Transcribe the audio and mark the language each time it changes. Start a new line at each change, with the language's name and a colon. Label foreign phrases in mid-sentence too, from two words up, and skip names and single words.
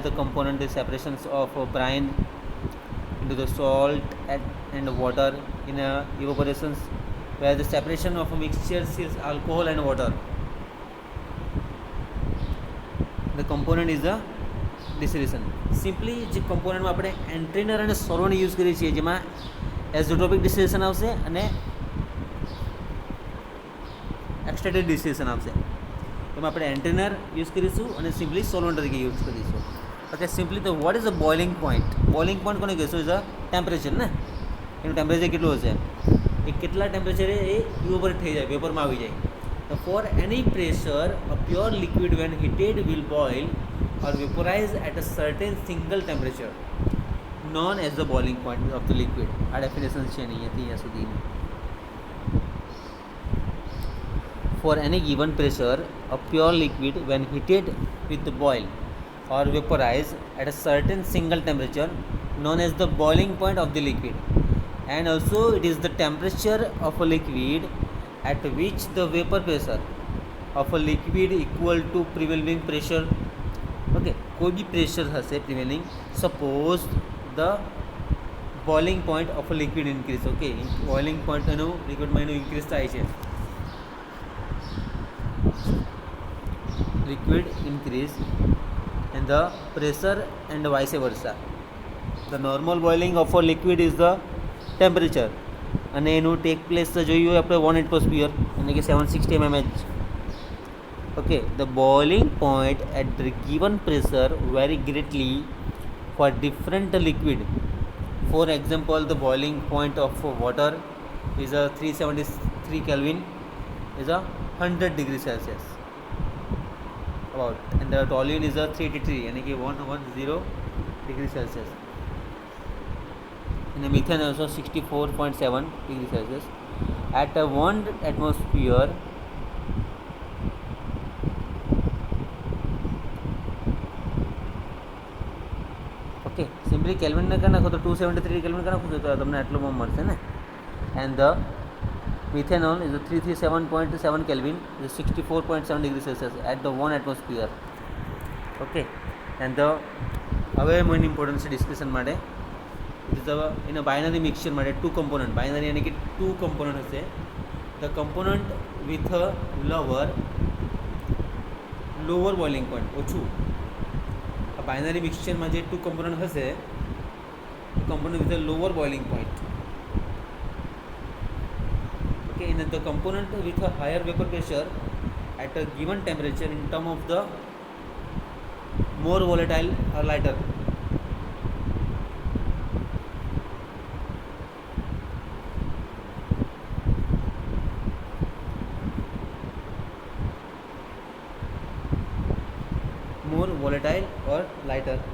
English: The component is separations of brine into the salt and water in evaporations, where the separation of mixtures is alcohol and water. The component is the distillation.
Gujarati: Simply જે componentમાં આપણે એન્ટ્રીનર અને
English: solvent use
Gujarati: કરીએ છીએ, જેમાં
English: azeotropic distillation
Gujarati: આવશે અને
English: extracted distillation
Gujarati: આવશે. એમાં આપણે
English: entrainer use
Gujarati: કરીશું અને
English: simply solvent
Gujarati: તરીકે યુઝ કરીશું.
English: Okay, simply તો what is a boiling point? boiling point
Gujarati: કોને કહીશું?
English: is a temperature
Gujarati: ને. એનું ટેમ્પરેચર કેટલું હશે? એ કેટલા ટેમ્પરેચરે એ ઇવોપરેટ થઈ જાય, વેપરમાં આવી જાય.
English: So for any pressure, a pure liquid when heated will boil or vaporize at a certain single temperature, known as the boiling point of the liquid.
Gujarati: આ definition છે નહીં અહીંયા સુધી.
English: For any given pressure, a pure liquid when heated with the boil or vaporize at a certain single temperature, known as the boiling point of the liquid. And also it is the temperature of a liquid at which the vapor pressure of a liquid equal to prevailing pressure. Okay,
Hindi: कोई भी
English: pressure हसे prevailing, suppose the boiling point of a liquid increase.
Gujarati: Okay,
English: boiling point
Gujarati: એનું liquid માં એનું increase થાય છે.
English: Liquid increase and the pressure and vice versa. The normal boiling of a liquid is the temperature,
Gujarati: અને એનું
English: take place
Gujarati: જોયું હોય આપણે 1 એટમોસ્ફિયર એટલે કે 760 mmHg.
English: Okay, the boiling point at the given pressure very greatly for different liquid. For example, the boiling point of water is a 373 Kelvin, is a 100 degree Celsius about, and the toluene is a 383
Hindi: यानी कि
English: 110 degree Celsius. And the methane also 64.7 degree Celsius. At 1 atmosphere, okay, simply Kelvin
Gujarati: ને કરી નાખો તો 273 Kelvin કરી નાખો તો તમને આટલું મળશે ને.
English: And the methanol is a 337.7 Kelvin, is 64.7 degree Celsius at the 1 atmosphere. Okay, and the હવે main important છે ડિસ્કશન માટે. It is in a binary mixture માટે 2 component, binary
Hindi: यानी कि
English: 2 component હશે. The component with a lower boiling point,
Gujarati: ઓછું. આ
English: binary mixture
Gujarati: માં જે 2 component હશે,
English: component with a lower boiling point. Okay, and the component with a higher vapor pressure at a given temperature in terms of the more volatile or lighter. More volatile or lighter.